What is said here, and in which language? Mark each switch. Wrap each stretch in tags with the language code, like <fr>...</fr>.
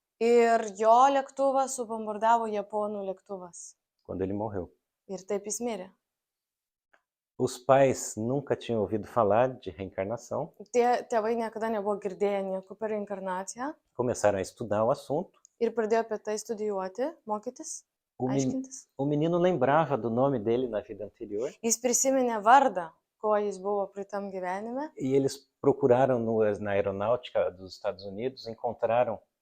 <lt>ir jo lėktuvą subombardavo japonų lėktuvas.</lt> <pt>quando ele morreu.</pt> <lt>Ir taip jis mirė.</lt> <pt>Os pais nunca tinham ouvido falar de reencarnação,</pt> <lt>Tie tėvai niekada nebuvo girdėję nieko apie reinkarnaciją</lt> <pt>começaram a estudar o assunto.</pt> <lt>ir pradėjo apie tai studijuoti, mokytis, aiškintis.</lt> <pt>O menino lembrava do nome dele na vida anterior</pt> <lt>Jis prisiminė vardą, ko jis buvo praeitam gyvenime.</lt> <pt>e eles procuraram na aeronáutica dos Estados Unidos, encontraram</pt>